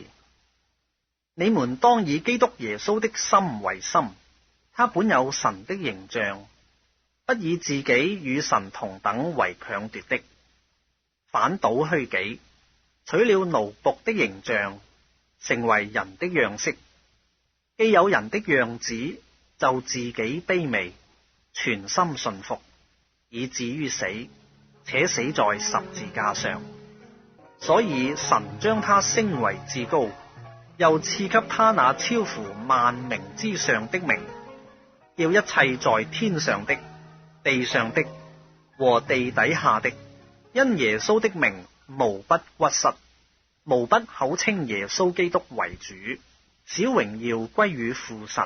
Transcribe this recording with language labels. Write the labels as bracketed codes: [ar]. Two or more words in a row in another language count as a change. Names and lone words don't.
[zh] 你們當以基督耶穌的心為心，他本有神的形象，不以自己與神同等為強奪的，反倒虛己，取了奴僕的形象，成為人的樣式。既有人的樣子，就自己卑微，全心順服，以至於死，且死在十字架上。所以神將他升為至高，又賜給他那超乎萬名之上的名，叫一切在天上的、地上的和地底下的，因耶穌的名無不屈膝，無不口稱耶穌基督為主，使榮耀歸於父神。